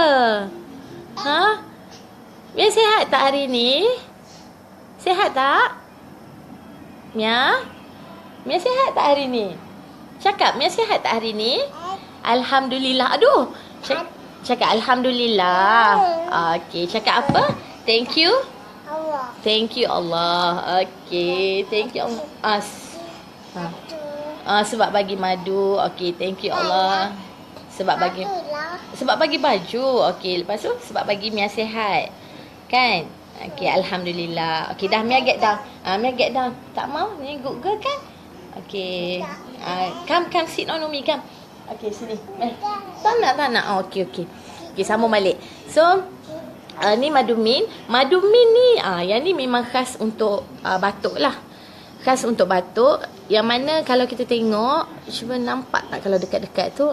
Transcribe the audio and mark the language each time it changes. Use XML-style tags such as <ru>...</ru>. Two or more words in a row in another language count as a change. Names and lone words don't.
<ms>Mia sihat tak hari ni? Sihat tak? Mia sihat tak hari ni? Cakap, Mia sihat tak hari ni? Alhamdulillah. Aduh. Cakap Alhamdulillah. Okey, cakap apa?</ms> <en>Thank you. Allah. Thank you Allah. Okey, thank you Allah.</en> <ms>Sebab bagi madu. Okey,</ms> <en>thank you Allah.</en> <ms>Sebab bagi baju. Okey, lepas tu sebab bagi Mia sihat. Kan? Okey, Alhamdulillah. Okey, dah Mia</ms> <en>get down.</en> <ms>Mia</ms> <en>get down.</en> <ms>Tak mau? Ni</ms> <en>good girl</en> <ms>kan? Okey.</ms> <en>Come sit on Umi, come.</en> <ms>Okey, sini. Tak nak. Okey. Okey, sambung balik. So, ni madu mint. Madu mint ni, yang ni memang khas untuk batuk lah. Khas untuk batuk. Yang mana kalau kita tengok, cuba nampak tak kalau dekat-dekat tu?</ms>